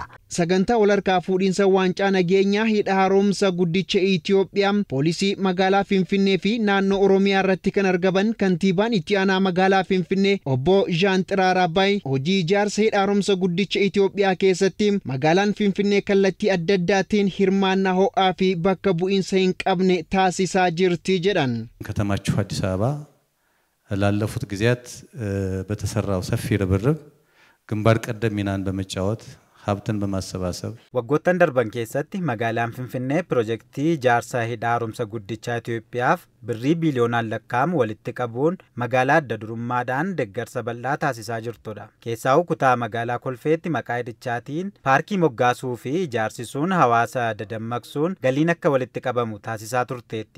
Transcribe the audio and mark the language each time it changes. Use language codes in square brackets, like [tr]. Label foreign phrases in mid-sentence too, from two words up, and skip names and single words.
[om] Sagantaa walharkaa fuudhinsa waancaa nageenyaa hidha haaromsa guddicha Itoophiyaa poolisii magaalaa Finfinnee fi naannoo Oromiyaa irratti kan argaman kantiibaan itti aanaa magaalaa Finfinnee obbo Jean Xiraarabaay hojii ijaarsa hidha haaromsa guddicha Itoophiyaa keessatti magaalaan Finfinnee kallattii adda addaatiin hirmaannaa ho'aa fi bakka bu'iinsa hin qabne taasisaa jirti jedhan. [am] ከተማችሁ አዲስ አበባ ላለፉት ጊዜያት በተሰራው ሰፊ ርብርብ ግንባር ቀደም ሚናን በመጫወት ሀብትን በማሰባሰብ ወጎተን ደርበን [om] keessatti magaalaan Finfinnee piroojeektii ijaarsa hidha haaromsa guddicha Itoophiyaaf birrii biiliyoonaan lakkaa'amu walitti qabuun magaalaa adda durummaadhaan deeggarsa bal'aa taasisaa jirtudha. Keessaa kutaa magaalaa Kolfeetti maqaa hidhichaatiin paarkii moggaasuu fi ijaarsisuun hawaasa dadammaqsuun galiin akka walitti qabamu taasisaa turteetti.